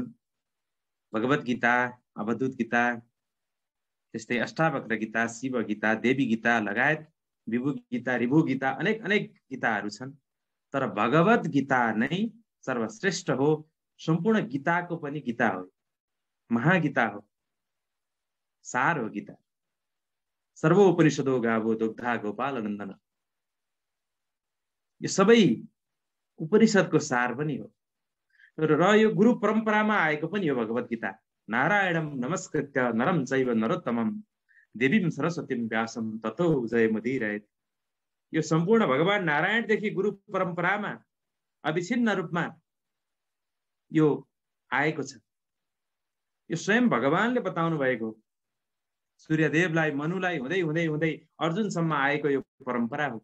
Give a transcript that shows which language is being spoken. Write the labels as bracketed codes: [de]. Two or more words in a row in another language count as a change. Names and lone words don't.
[ne] भगवत गीता, अवधूत गीता, त्यस्तै अष्टावक्र गीता, शिव गीता, देवी गीता लगायत विभु गीता, ऋभु गीता, अनेक अनेक गीताहरू छन्। तर भगवत गीता नै सर्वश्रेष्ठ हो। सम्पूर्ण गीताको पनि गीता हो, महागीता हो, सार हो गीता। [sa] सर्वोपनिषदो गावो दुग्धा गोपाल नन्दन, [ne] यो सबै उपनिषदको सार पनि हो र यो गुरु परम्परामा आएको पनि हो भगवत गीता। [sa] नारायणम नमस्कृत्य नरम चैव नरोत्तमम देवीं सरस्वतीं व्यासं ततो जयमुदीरयेत्। [ne] यो सम्पूर्ण भगवान नारायणदेखि गुरु परम्परामा अविच्छिन्न रूपमा यो आएको छ। यो स्वयं भगवानले बताउनु भएको, सूर्यदेवलाई, मनुलाई हुँदै हुँदै हुँदै अर्जुनसम्म आएको यो परम्परा हो।